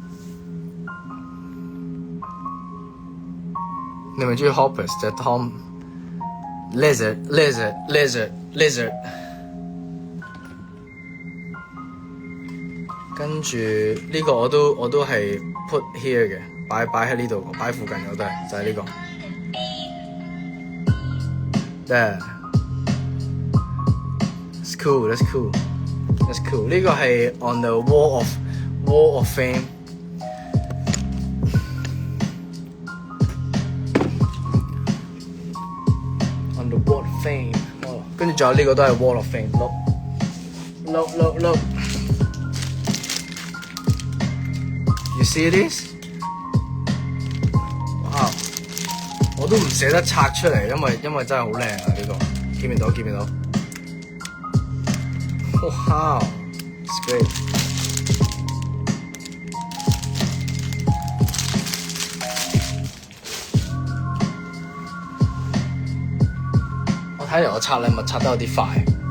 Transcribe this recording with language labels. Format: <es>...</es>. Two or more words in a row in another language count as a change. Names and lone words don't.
<yue>你咪中意 Hoppers 隻 Tom Lizard， 跟住呢個我都係</yue> <en>put here</en> <yue>嘅，擺喺呢度，擺附近我都係，就係呢個。</yue> <en>That's cool。</en> <yue>呢個係</yue> <en>on the wall of fame。On the wall of fame。</en> <yue>跟住仲有呢個都係</yue> <en>wall of fame。Look。You see this？</en> <yue>哇！我都唔捨得拆出嚟，因為真係好靚啊！呢個見唔到？哇 ！</yue> <en>It's great。</en> <yue>我睇嚟我拆禮物拆得有啲快。</yue>